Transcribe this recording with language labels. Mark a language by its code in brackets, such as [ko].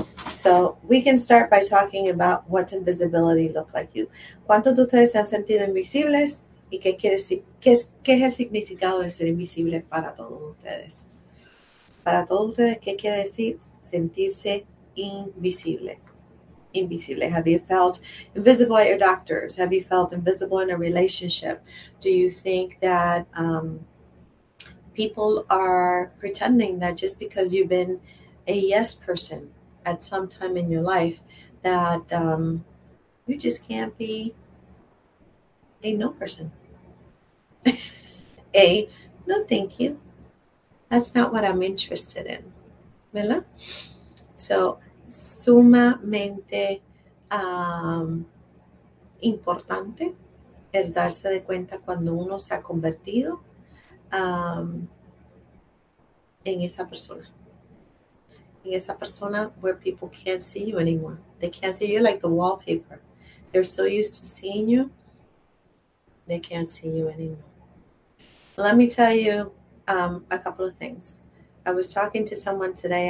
[en] So we can start by talking about what's invisibility look like you. [es] ¿Cuántos de ustedes se han sentido invisibles? ¿Y qué quiere decir? ¿Qué es el significado de ser invisible para todos ustedes? Para todos ustedes, ¿qué quiere decir sentirse invisible? [en] Invisible. Have you felt invisible at your doctors? Have you felt invisible in a relationship? Do you think that people are pretending that just because you've been a yes person at some time in your life, that you just can't be a no person? A, no thank you. That's not what I'm interested in. [es] ¿Verdad? So, sumamente importante el darse de cuenta cuando uno se ha convertido en esa persona. En esa persona [en] where people can't see you anymore. They can't see you like the wallpaper. They're so used to seeing you, they can't see you anymore. Let me tell you a couple of things. I was talking to someone today.